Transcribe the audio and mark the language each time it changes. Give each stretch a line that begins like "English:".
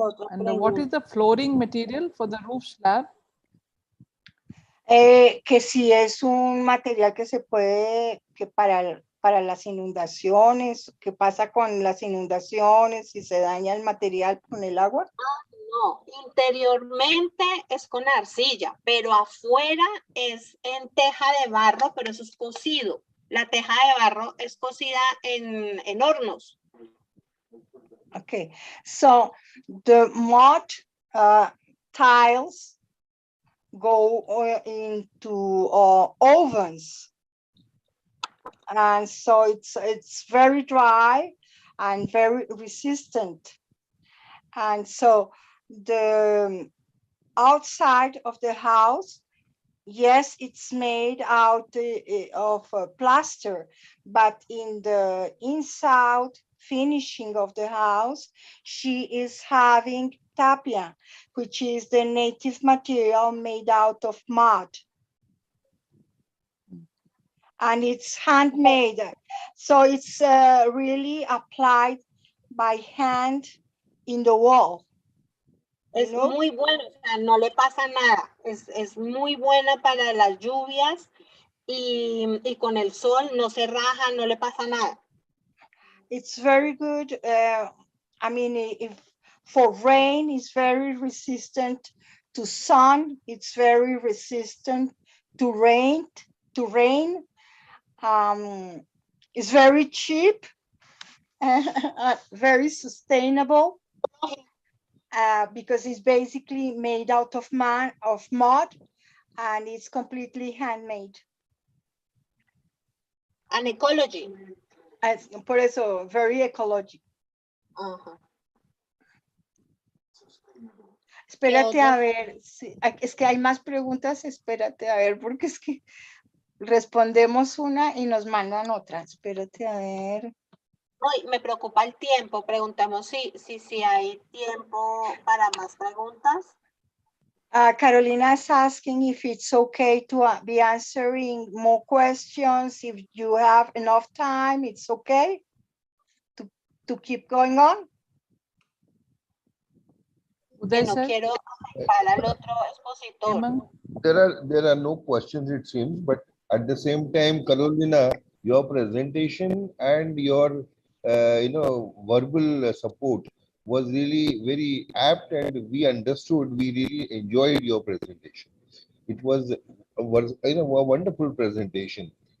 English: And what is the flooring material for the roof slab?
Spanish: Que si es un material que se puede, que para las inundaciones, ¿qué pasa con las inundaciones si se daña el material con el agua? No, interiormente es con arcilla, pero afuera es en teja de barro, pero eso es cocido. La teja de barro es cocida en hornos.
English: Okay, so the mud tiles go into ovens, and so it's very dry and very resistant, and so the outside of the house, yes, it's made out of plaster, but in the inside finishing of the house, she is having tapia, which is the native material made out of mud. And it's handmade. So it's really applied by hand in the wall.
Spanish: Es No. muy bueno, o sea, no le pasa nada. Es muy buena para las lluvias y con el sol no se raja, no le pasa nada.
English: It's very good. I mean, if for rain, it's very resistant to sun. It's very resistant to rain. To rain. It's very cheap, very sustainable. Because it's basically made out of mud, and it's completely handmade. And ecology.
Spanish: Por eso,
English: very ecological.
Spanish: Ajá. Espérate a ver, es que hay más preguntas, espérate a ver, porque es que respondemos una y nos mandan otra. Espérate a ver. Ay, me preocupa el tiempo. Preguntamos si hay tiempo para más preguntas.
English: Carolina is asking if it's okay to be answering more questions. If you have enough time, it's okay to keep going on. Uday,
Spanish: No
English: sir,
Spanish: quiero afectar al otro expositor.
English: Hemant? There are no questions, it seems, but at the same time, Carolina, your presentation and your verbal support was really very apt, and we understood. We really enjoyed your presentation. It was a wonderful presentation.